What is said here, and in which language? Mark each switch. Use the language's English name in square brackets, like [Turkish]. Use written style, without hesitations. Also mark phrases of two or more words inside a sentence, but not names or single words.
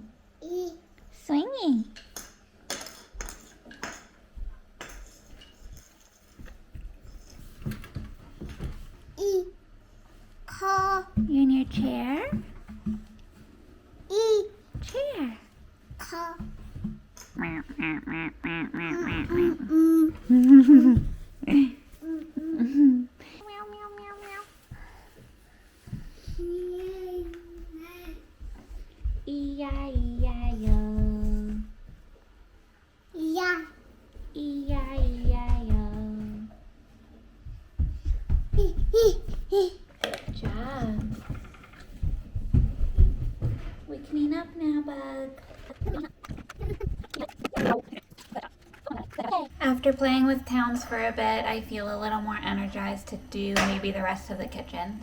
[English] Swingy. You in your chair? Chair. E-I-E-I-O. E-I-E-I-O. Good job. We clean up now, bug. After playing with Towns for a bit, I feel a little more energized to do maybe the rest of the kitchen.